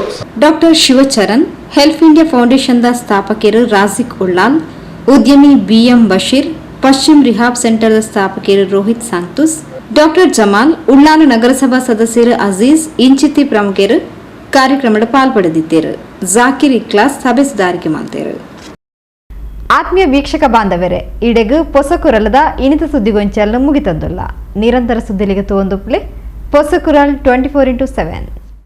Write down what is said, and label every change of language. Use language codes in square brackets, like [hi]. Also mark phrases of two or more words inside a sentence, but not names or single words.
[tcy] ಡಾಕ್ಟರ್ ಶಿವಚರಣ್, ಹೆಲ್ಪ್ ಇಂಡಿಯಾ ಫೌಂಡೇಶನ್ದ ಸ್ಥಾಪಕರು ರಾಜಿಕ್ ಉಳ್ಳಾಲ್, ಉದ್ಯಮಿ ಬಿಎಂ ಬಶೀರ್, ಪಶ್ಚಿಮ ರಿಹಾಬ್ ಸೆಂಟರ್ದ ಸ್ಥಾಪಕರು ರೋಹಿತ್ ಸಾಂತುಸ್, ಡಾಕ್ಟರ್ ಜಮಾಲ್, ಉಳ್ಳಾಲ ನಗರಸಭಾ ಸದಸ್ಯರು ಅಜೀಜ್, ಇಂಚಿತಿ ಪ್ರಮುಖರು ಕಾರ್ಯಕ್ರಮದ ಪಾಲ್ಪಡೆದಿದ್ದರು. [kn] ಜಾಕಿರ್ ಇಕ್ಲಾಸ್ ಸಭೆ ಸುಧಾರಿಕೆ ಮಾಡ್ತಾರೆ. [tcy] ಆತ್ಮೀಯ ವೀಕ್ಷಕ ಬಾಂಧವರೇ, ಇಡೆಗು ಪೊಸಕುರಲದ ಇನಿತ ಸುದ್ದಿಗೊಂಚಲು ಮುಗಿತಂದುಲ್ಲ. ನಿರಂತರ ಸುದ್ದಿಲಿಗೆ ತೋಂದುಪ್ಲೆ ಪೊಸಕುರಲ್ 24x7.